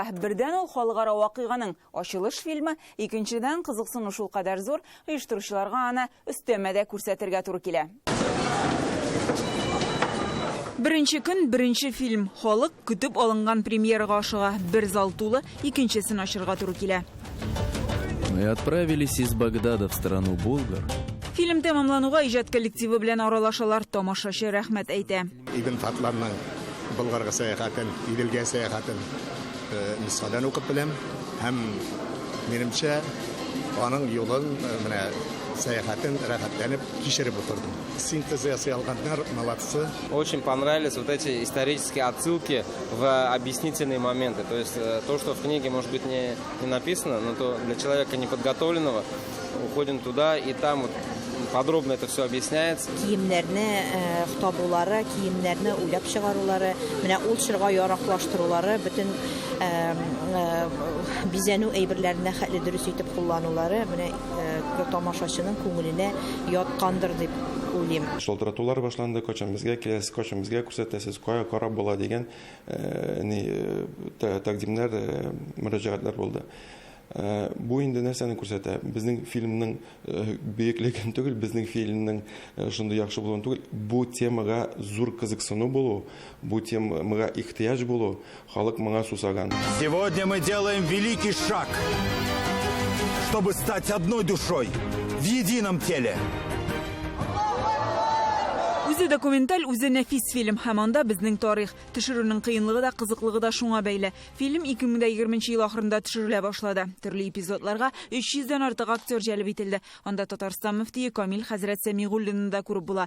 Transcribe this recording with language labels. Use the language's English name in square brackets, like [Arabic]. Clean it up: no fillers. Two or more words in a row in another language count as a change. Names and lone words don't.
[Tatar] Бердән ул халыкара вакыйганың ачылыш фильмы, икенчедән кызыксыну шул кадәр зур, оештыручыларга аны өстәмәдә күрсәтергә туры килә. Беренче көн, беренче фильм. Халык көтеп алынган премьерага ашыга. Бер зал тулы, икенчесен ачырга туры килә. [Russian] Мы отправились из Багдада в страну Болгар. [Tatar] Фильм тәмамлануга иҗат коллективы белән аралашалар, тамашачы рәхмәт әйтә. Ибн Фатланның Болгарга сәяхәтен, Иделгә сәяхәтен нускадан укып беләм һәм минемчә аның юлын менә сәяхәтен рәхәтләнеп кичереп утырдым. Синтез ясый алганнар молодцы. [Russian] Очень понравились вот эти исторические отсылки в объяснительные моменты. То есть то, что в книге может быть не написано, но то для человека неподготовленного уходим туда и там вот подробно это все объясняется. [Tatar] Киемнәрне хтабулары, киемнәрне уйлап чыгарулары, менә ул чорга яраклаштырулары, бөтен бизәнү әйберләренә хәтле дөрес итеп кулланулары, менә тамашачының күңеленә яткандыр дип уйлыйм. Шалтыратулар башланды, качан безгә киләсез, качан безгә күрсәтәсез, кая карап була дигән тәкъдимнәр, мөрәҗәгатьләр булды. Бу инде нәрсәне күрсәтә? Безнең фильмның бөеклеген түгел, безнең фильмның шундый яхшы булуын түгел, бу темага зур кызыксыну булу, бу темага ихтыяҗ булу, халык моңа сусаган. [Russian] Сегодня мы делаем великий шаг, чтобы стать одной душой в едином теле. [Tatar] Үзе документаль, үзе нәфис фильм. Һәм анда безнең тарих, төшерүнең кыенлыгы да, кызыклыгы да шуңа бәйле. Фильм 2020 ел ахырында төшерелә башлады. Төрле эпизодларга 300-дән артык актер җәлеп ителде. Анда Татарстан мөфтие Камил хәзрәт Сәмигуллинны да күреп була.